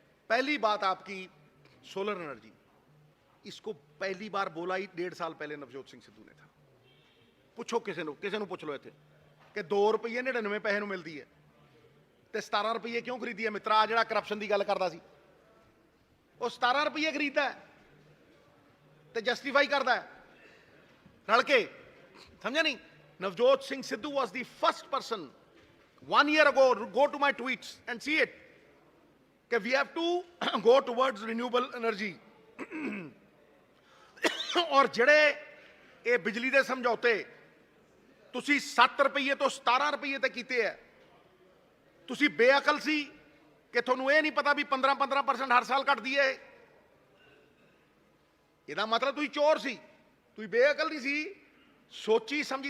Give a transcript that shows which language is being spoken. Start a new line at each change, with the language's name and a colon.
Hindi: पहली बात आपकी सोलर एनर्जी, इसको पहली बार बोला ही 1.5 साल पहले नवजोत सिंह सिद्धू ने था। पुछो किसी
Punjabi: ਨੂੰ ਪੁੱਛ ਲਓ ਇੱਥੇ ਕਿ 2 ਰੁਪਏ 99 ਪੈਸੇ ਨੂੰ ਮਿਲਦੀ ਹੈ ਤੇ 17 ਰੁਪਏ ਕਿਉਂ ਖਰੀਦੀ ਹੈ? ਮਿੱਤਰਾ ਜਿਹੜਾ ਕਰਪਸ਼ਨ ਦੀ ਗੱਲ ਕਰਦਾ ਸੀ ਉਹ 17 ਰੁਪਏ ਖਰੀਦਦਾ ਤੇ ਜਸਟੀਫਾਈ ਕਰਦਾ ਰਲ ਕੇ, ਸਮਝਿਆ ਨਹੀਂ?
English: Navjot Singh Sidhu was the first person 1 year ago, go to my tweets and see it, ਕਿ we have to go towards renewable energy।
Punjabi: ਔਰ ਜਿਹੜੇ ਇਹ ਬਿਜਲੀ ਦੇ ਸਮਝੌਤੇ ਤੁਸੀਂ 7 ਰੁਪਏ ਤੋਂ 17 ਰੁਪਏ ਤੇ ਕੀਤੇ ਹੈ, ਤੁਸੀਂ ਬੇਅਕਲ ਸੀ ਕਿ ਤੁਹਾਨੂੰ ਇਹ ਨਹੀਂ ਪਤਾ ਵੀ 15% ਹਰ ਸਾਲ ਘਟਦੀ ਹੈ। ਇਹਦਾ ਮਤਲਬ ਤੁਸੀਂ ਚੋਰ ਸੀ, ਤੁਸੀਂ ਬੇਅਕਲ ਨਹੀਂ ਸੀ, ਸੋਚੀ ਸਮਝੀ।